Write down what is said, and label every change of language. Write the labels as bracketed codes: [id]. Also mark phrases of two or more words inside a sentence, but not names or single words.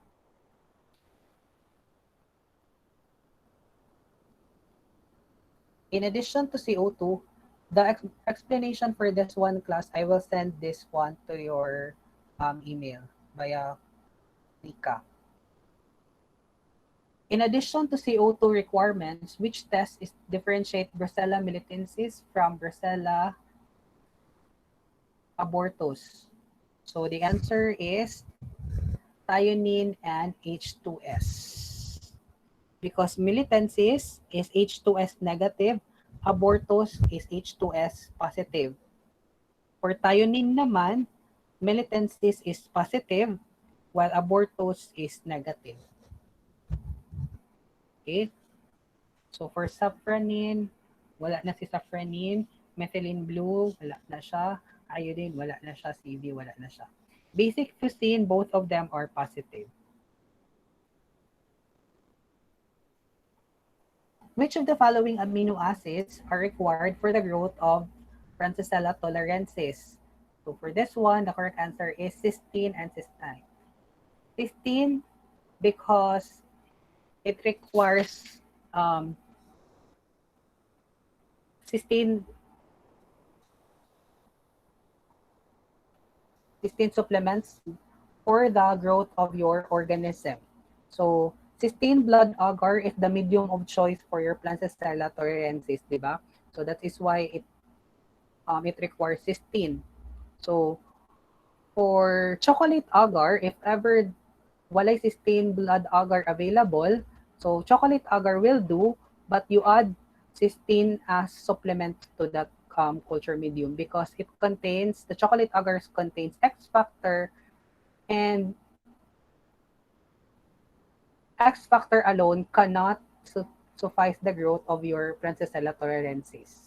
[en] In addition to CO2, the explanation for this one class, I will send this one to your email via Nika. In addition to CO2 requirements, which test is differentiate Brucella militensis from Brucella abortus? So the answer is thionine and H2S. Because militensis is H2S negative, abortus is H2S positive. For thionine naman, militensis is positive, while abortus is negative. Okay? So for safranin, [ceb] wala na si safranin. [en] Methylene blue, [ceb] wala na siya. Iodine, wala na siya. CV, wala na siya. [en] Basic fusin, both of them are positive. Which of the following amino acids are required for the growth of Francisella tularensis? So for this one, the correct answer is cysteine and cystine. Cysteine because it requires cysteine supplements for the growth of your organism. So, cysteine blood agar is the medium of choice for your Plancicella tularensis, [tl] di ba? [en] So that is why it requires cysteine. So, for chocolate agar, if ever walay cysteine blood agar available, so chocolate agar will do, but you add cysteine as supplement to that culture medium because the chocolate agar contains X factor, and X factor alone cannot suffice the growth of your Plancicella tularensis.